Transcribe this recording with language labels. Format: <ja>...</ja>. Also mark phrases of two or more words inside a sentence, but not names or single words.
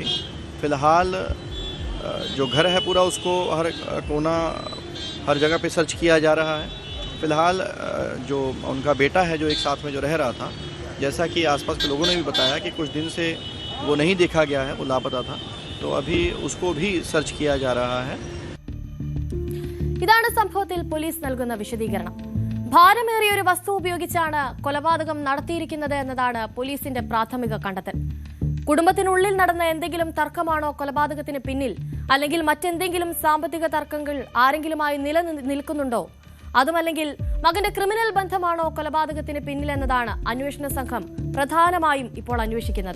<hi>फ़िलहाल जो घर है पूरा, उसको हर कोना, हर जगह पे सर्च किया जा रहा है. फ़िलहाल जो उनका बेटा है, जो एक साथ में जो रह रहा था, जैसा कि आसपास के लोगों ने भी बताया कि कुछ दिन से वो नहीं देखा गया है, वो लापता था, तो अभी उसको भी सर्च किया जा रहा है.</hi> <ml>ഇതാണ് സംഭവത്തിൽ പോലീസ് നൽകുന്ന വിശദീകരണം. ഭാരമേറിയ ഒരു വസ്തു ഉപയോഗിച്ചാണ് കൊലപാതകം നടത്തിയിരിക്കുന്നത് എന്നതാണ് പോലീസിന്റെ പ്രാഥമിക കണ്ടെത്തൽ. കുടുംബത്തിനുള്ളിൽ നടന്ന എന്തെങ്കിലും തർക്കമാണോ കൊലപാതകത്തിന് പിന്നിൽ, അല്ലെങ്കിൽ മറ്റെന്തെങ്കിലും സാമ്പത്തിക തർക്കങ്ങൾ ആരെങ്കിലുമായി നിലനിൽക്കുന്നുണ്ടോ, അതുമല്ലെങ്കിൽ മകന്റെ ക്രിമിനൽ ബന്ധമാണോ കൊലപാതകത്തിന് പിന്നിലെന്നതാണ് അന്വേഷണ സംഘം പ്രധാനമായും ഇപ്പോൾ അന്വേഷിക്കുന്നത്.</ml>